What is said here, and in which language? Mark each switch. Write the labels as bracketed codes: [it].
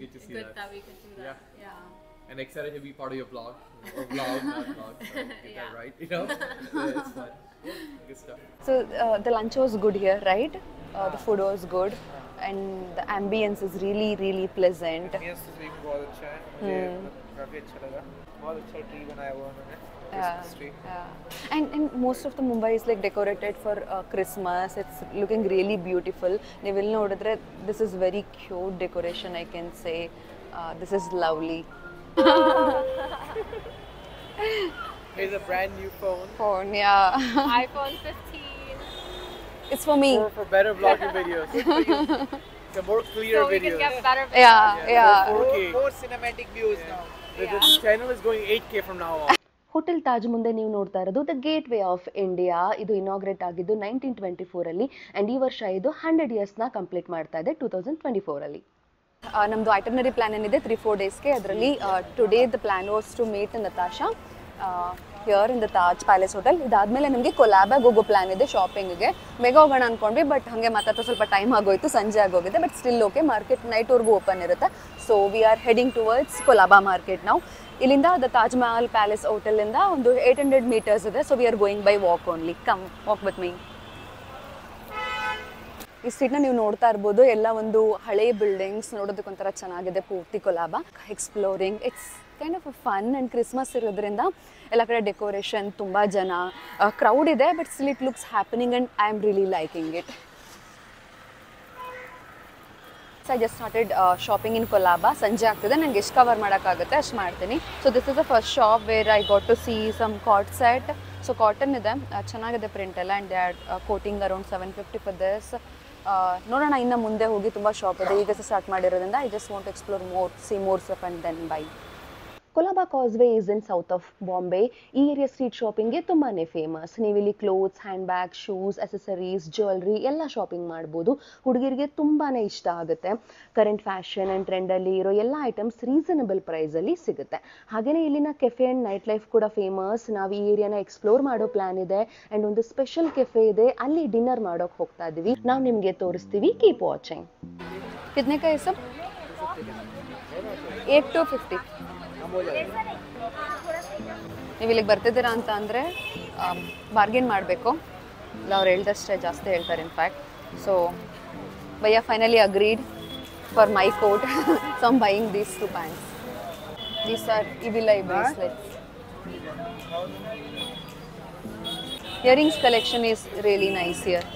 [en] Good to see good that. that we could do that. Yeah. And excited to be part of your blog or vlog, not vlog. Sorry, get Yeah. that right. You know, yeah, it's fun. Yeah, good stuff. So the lunch was good here, right? The food was good, and the ambience is really, really pleasant. [hi] Ambience तो सही में बहुत अच्छा है मुझे काफ़ी अच्छा लगा बहुत अच्छा ट्री बनाया हुआ उन्होंने Christmas tree. [en] And most of the Mumbai is like decorated for Christmas. It's looking really beautiful. You will notice this is very cute decoration. I can say this is lovely. Here's a brand new phone Phone, yeah. iPhone 15. It's for me. for better vlogging videos. The more clear So we can videos. get better. Yeah. 4K. More cinematic views now. The channel is going 8K from now on. [kn] Hotel Taj ಮುಂದೆ ನೀವು ನೋಡ್ತಾ ಇರೋದು the gate way of India. ಇದು inaugurate ಆಗಿದ್ದು 1924 and ಈ ವರ್ಷ ಇದು 100 ಇಯರ್ಸ್ನ complete ಮಾಡ್ತಾ ಇದೆ 2024. ನಮ್ಮದು ಐಟರ್ನರಿ ಪ್ಲಾನ್ ಏನಿದೆ 3-4 ಡೇಸ್ಗೆ. [en] ಅದರಲ್ಲಿ today the plan was to meet Natasha here in the Taj Palace Hotel. [kn] ಇದಾದಮೇಲೆ ನಮಗೆ ಕೊಲಾಬಾಗ್ ಹೋಗೋ ಪ್ಲಾನ್ ಇದೆ ಶಾಪಿಂಗ್ಗೆ. ಬೇಗ ಹೋಗೋಣ ಅಂದ್ಕೊಂಡ್ವಿ, ಬಟ್ ಹಾಗೆ ಮಾತಾಡ್ತಾ ಸ್ವಲ್ಪ ಟೈಮ್ ಆಗೋಯ್ತು, ಸಂಜೆ ಆಗೋಗಿದೆ. But still okay, market ನೈಟ್ವರೆಗೂ open ಇರುತ್ತೆ. [en] so we are heading towards Colaba market [kn] ನಾವು. ಇಲ್ಲಿಂದ ದ ತಾಜ್ ಮಹಲ್ ಪ್ಯಾಲೇಸ್ ಹೋಟೆಲಿಂದ ಒಂದು 800 ಮೀಟರ್ಸ್ ಇದೆ. [en] So we are going by walk only. Come walk with me. [kn] ಈ ಸ್ಟ್ರೀಟ್ನ ನೀವು ನೋಡ್ತಾ ಇರ್ಬೋದು, ಎಲ್ಲ ಒಂದು ಹಳೆ ಬಿಲ್ಡಿಂಗ್ಸ್ ನೋಡೋದಕ್ಕೆ ಒಂಥರ ಚೆನ್ನಾಗಿದೆ ಪೂರ್ತಿ Kolaba. [en] exploring, it's kind of fun and [kn] Christmas ಇರೋದ್ರಿಂದ ಎಲ್ಲ ಕಡೆ ಡೆಕೋರೇಷನ್, ತುಂಬ ಜನ, ಕ್ರೌಡ್ ಇದೆ, [en] But still it looks happening and I am really liking it. I just started shopping in Colaba. [kn] ಸಂಜೆ ಆಗ್ತಿದೆ, ನನಗೆ ಎಷ್ಟು ಕವರ್ ಮಾಡೋಕ್ಕಾಗುತ್ತೆ ಅಷ್ಟು ಮಾಡ್ತೀನಿ. [en] So this is the first shop where I got to see some cot set. [kn] So cotton ಇದೆ, ಚೆನ್ನಾಗಿದೆ print ಎಲ್ಲ. [en] And they are quoting around 750 for this. [kn] ನೋಡೋಣ, ಇನ್ನು ಮುಂದೆ ಹೋಗಿ ತುಂಬ ಶಾಪ್ ಇದೆ. ಈಗ ಸ್ಟಾರ್ಟ್ ಮಾಡಿರೋದ್ರಿಂದ [en] I just want to explore more, see more stuff and then buy. Colaba causeway is in south of Bombay. [kn] ಈ ಏರಿಯಾ ಸ್ಟ್ರೀಟ್ ಶಾಪಿಂಗ್ಗೆ ತುಂಬಾ ಫೇಮಸ್. ನೀವಿಲ್ಲಿ clothes, hand bag, shoes, accessories, jewellery ಎಲ್ಲ ಶಾಪಿಂಗ್ ಮಾಡ್ಬೋದು. ಹುಡುಗಿರಿಗೆ ತುಂಬಾ ಇಷ್ಟ ಆಗುತ್ತೆ. ಕರೆಂಟ್ ಫ್ಯಾಷನ್ ಆ್ಯಂಡ್ ಟ್ರೆಂಡಲ್ಲಿ ಇರೋ ಎಲ್ಲ ಐಟಮ್ಸ್ ರೀಸನಬಲ್ ಪ್ರೈಸಲ್ಲಿ ಸಿಗುತ್ತೆ. ಹಾಗೆಯೇ ಇಲ್ಲಿನ ಕೆಫೆ ಆ್ಯಂಡ್ ನೈಟ್ ಲೈಫ್ ಕೂಡ ಫೇಮಸ್. ನಾವು ಈ ಏರಿಯಾನ ಎಕ್ಸ್ಪ್ಲೋರ್ ಮಾಡೋ ಪ್ಲಾನ್ ಇದೆ. ಆ್ಯಂಡ್ ಒಂದು ಸ್ಪೆಷಲ್ ಕೆಫೆ ಇದೆ, ಅಲ್ಲಿ ಡಿನ್ನರ್ ಮಾಡೋಕೆ ಹೋಗ್ತಾ ಇದ್ದೀವಿ. ನಾವು ನಿಮಗೆ ತೋರಿಸ್ತೀವಿ. [en] Keep watching. [hi] कितने का ये सब? [en] 8 to 50. [kn] ನೀವು ಇಲ್ಲಿಗೆ ಬರ್ತಿದ್ದೀರಾ ಅಂತ ಅಂದರೆ ಬಾರ್ಗೇನ್ ಮಾಡಬೇಕು. ಇಲ್ಲ ಅವ್ರು ಹೇಳ್ದಷ್ಟೇ ಜಾಸ್ತಿ ಹೇಳ್ತಾರೆ in fact. [en] So Bhaiya finally agreed for my coat. So I'm buying these 2 pants. These are Ivilai bracelets. Earrings collection is really nice here.